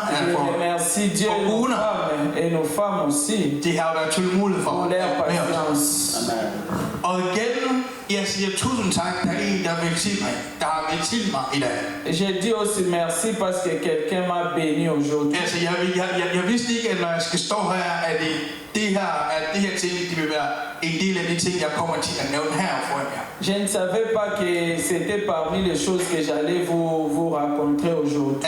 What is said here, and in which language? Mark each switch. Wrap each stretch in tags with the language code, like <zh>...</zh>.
<fr>je remercie Dieu et nos femmes aussi.</fr> <da>De har været tålmodige for</da> <fr>leur patience.</fr> <da>Og igen, jeg siger tusind tak, der er en, der har velsignet mig i dag.</da> <fr>Je dis aussi merci parce que quelqu'un m'a béni aujourd'hui.</fr> <da>Altså, jeg vidste ikke, at når jeg skal stå her, at det her ting, det vil være en del af de ting, jeg kommer til at nævne her for jer.</da> <fr>Je ne savais pas que c'était parmi les choses que j'allais vous raconter aujourd'hui.</fr>